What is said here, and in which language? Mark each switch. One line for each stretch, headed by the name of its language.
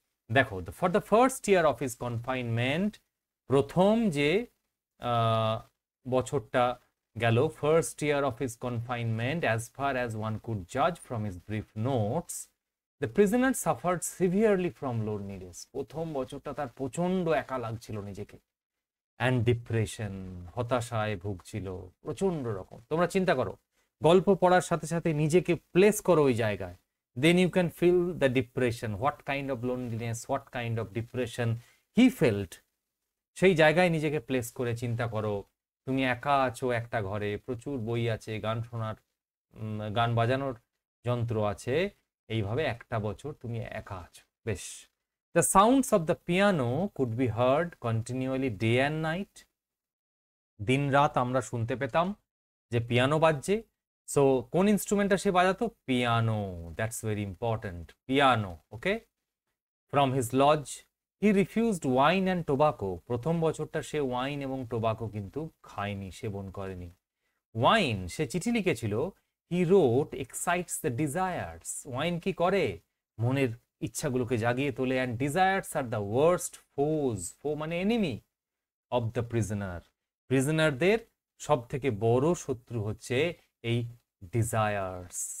English: দেখো, for the first year of his confinement,
Bangla: প্রথম যে বছরটা গেল,
English: First year of his confinement, as far as one could Jaaz from his brief notes, the prisoner suffered severely from loneliness.
Bangla: প্রথম বছরটা তার প্রচন্ড একা লাগছিল নিজেকে,
English: and depression,
Bangla: হতাশায় ভুগছিল প্রচন্ড রকম। তোমরা চিন্তা করো, গল্প পড়ার সাথে সাথে নিজেকে প্লেস করো ওই জায়গায়,
English: then you can feel the depression, what kind of loneliness, what kind of depression he felt।
Bangla: সেই জায়গায় নিজেকে প্লেস করে চিন্তা করো, তুমি একা আছো একটা ঘরে, প্রচুর বই আছে, গান শোনার, গান বাজানোর যন্ত্র আছে, এইভাবে একটা বছর তুমি একা আছো।
English: বেশ, the sounds of the piano could be heard continually day and night,
Bangla: দিন রাত আমরা শুনতে পেতাম যে পিয়ানো বাজছে। সো কোন ইনস্ট্রুমেন্টটা সে বাজাতো? Piano,
English: that's very important,
Bangla: piano.
English: okay, from his lodge he refused wine and tobacco,
Bangla: প্রথম বছরটা সে ওয়াইন এবং টোবাকো কিন্তু খায়নি, সেবন করেনি। ওয়াইন, সে চিঠি লিখেছিল,
English: he wrote excites the desires,
Bangla: ওয়াইন কি করে, মনের ইচ্ছাগুলোকে জাগিয়ে তোলে,
English: and desires are the worst foes, foe মানে enemy, of the prisoner,
Bangla: প্রিজনারদের সব থেকে বড় শত্রু হচ্ছে এই ডিজায়ার্স।